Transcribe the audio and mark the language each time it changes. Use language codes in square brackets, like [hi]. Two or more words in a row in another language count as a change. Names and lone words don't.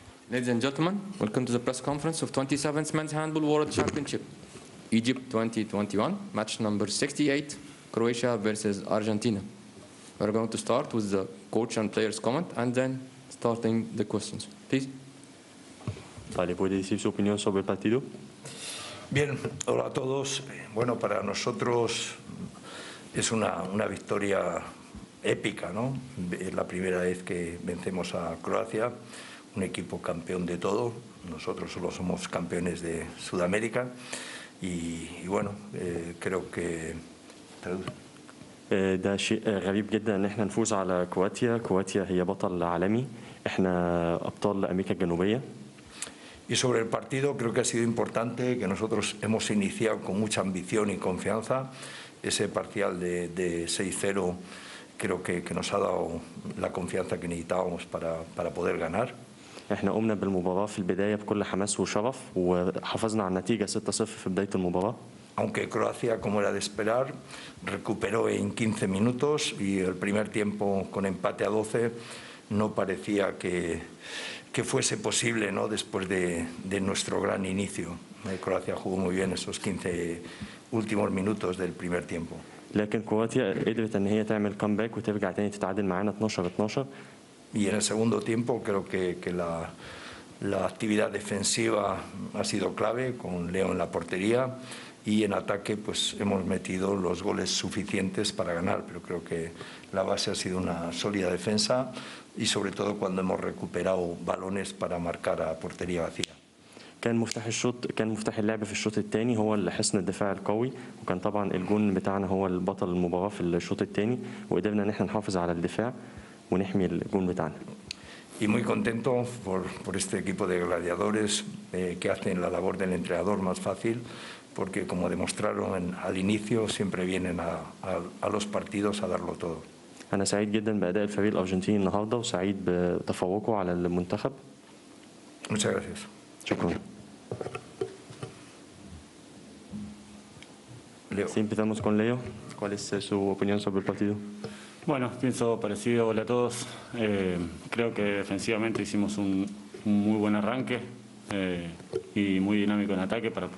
[en] Ladies and gentlemen, welcome to the press conference of 27th Men's Handball World Championship, Egypt 2021, match number 68, Croatia versus Argentina. We're going to start with the coach and players' comment and then starting the questions. Please. [es] Vale, ¿puede decir su opinión sobre el partido? Bien, hola a todos. Bueno, para nosotros es una victoria épica, ¿no? Es la primera vez que vencemos a Croacia, un equipo campeón de todo. Nosotros solo somos campeones de Sudamérica y bueno, creo que... [ar] ده شيء غريب جدا ان احنا نفوز على كرواتيا. كرواتيا هي بطل عالمي، احنا ابطال امريكا الجنوبيه. [es] Y sobre el partido creo que ha sido importante que nosotros hemos iniciado con mucha ambición y confianza. Ese parcial de 6-0 creo que nos ha dado la confianza que necesitábamos para poder ganar. [ar] احنا قمنا بالمباراه في البدايه بكل حماس وشغف وحافظنا على النتيجه 6-0 في بدايه المباراه. [es] Aunque Croacia, como era de esperar, recuperó en 15 minutos y el primer tiempo con empate a 12 no parecía que fuese posible, ¿no? Después de nuestro gran inicio. Croacia jugó muy bien esos 15 últimos minutos del primer tiempo. [ar] لكن كرواتيا قدرت ان هي تعمل كامباك وترجع تاني تتعادل معانا 12-12. [es] Y en el segundo tiempo creo que la actividad defensiva ha sido clave, con Leo en la portería, y en ataque pues hemos metido los goles suficientes para ganar, pero creo que la base ha sido una sólida defensa y sobre todo cuando hemos recuperado balones para marcar a portería vacía. [ar] كان مفتاح اللعب في الشوط الثاني هو حصن الدفاع القوي، وكان طبعا الجون بتاعنا هو البطل المباراة في الشوط الثاني، وقدرنا ان احنا نحافظ على الدفاع ونحمي الجون بتاعنا. [es] Y muy contento por este equipo de gladiadores que hacen la labor del entrenador más fácil, porque como demostraron al inicio siempre vienen a los partidos a darlo todo. [ar] أنا سعيد جدا بأداء الفريق الأرجنتيني النهارده وسعيد بتفوقه على المنتخب. [es] Muchas gracias. [ar] شكرا. [es] Leo. Sí, empezamos con Leo. ¿Cuál es su opinión sobre el partido? Bueno, pienso parecido. Hola a todos. Creo que defensivamente hicimos un muy buen arranque y muy dinámico en ataque para